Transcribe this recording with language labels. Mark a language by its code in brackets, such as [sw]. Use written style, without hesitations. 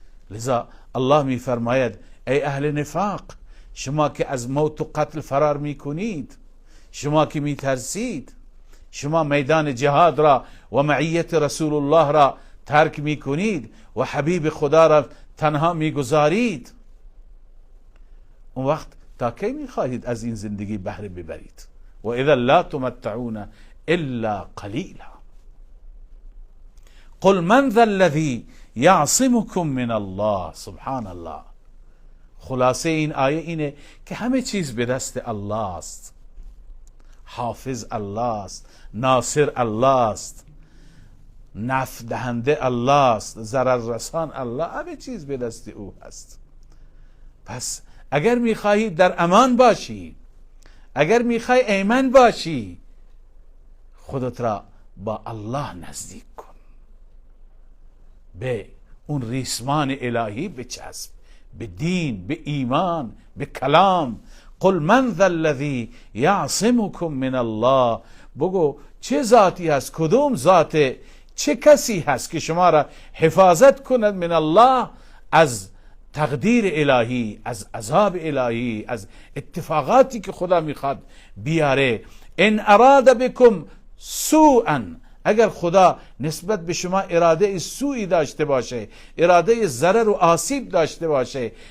[fa] لذا الله میفرماید ای اهل نفاق، شما که از موت و قتل فرار میکنید، شما که میترسید، شما میدان جهاد را و معیت رسول الله را ترک میکنید و حبیب خدا را تنها میگذارید، اون وقت تا کی میخواهید از این زندگی بهره ببرید؟ [ar] و اذا لا تمتعون الا قلیلا. قل من ذا الذی یعصمکم من الله. سبحان الله. [fa] خلاصه این آیه اینه که همه چیز به دست الله است. حافظ الله است، ناصر الله است، نفع دهنده الله است، ضرر رسان الله، همه چیز به دست او هست. پس اگر میخواهی در امان باشی، اگر میخوای ایمن باشی، خودت را با الله نزدیک کن، به اون ریسمان الهی بچسب، به دین، به ایمان، به کلام. [ar] قل من ذا الذی یعصمکم من الله. [fa] بگو چه ذاتی هست، کدوم ذات، چه کسی هست که شما را حفاظت کند من الله، از تقدیر الهی، از عذاب الهی، از اتفاقاتی که خدا میخواد بیاره. [ar] ان اراد بكم سوءا، [fa] اگر خدا نسبت به شما اراده سوئی داشته باشه، اراده ضرر و آسیب داشته باشه،